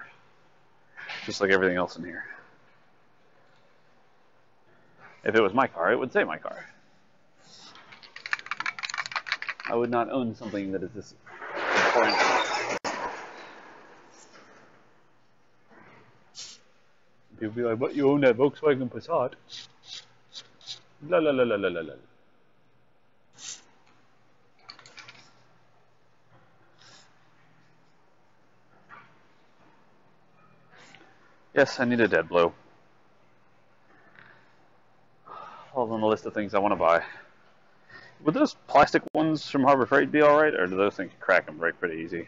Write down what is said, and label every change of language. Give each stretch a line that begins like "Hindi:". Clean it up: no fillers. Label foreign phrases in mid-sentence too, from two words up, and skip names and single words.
English: Just like everything else in here. If it was my car, it would say my car. I would not own something that is this important. People be like, "But you own that Volkswagen Passat?" La la la la la la la. Yes, I need a dead blow. All on the list of things I want to buy. Would those plastic ones from Harbor Freight be alright, or do those things crack and break pretty easy?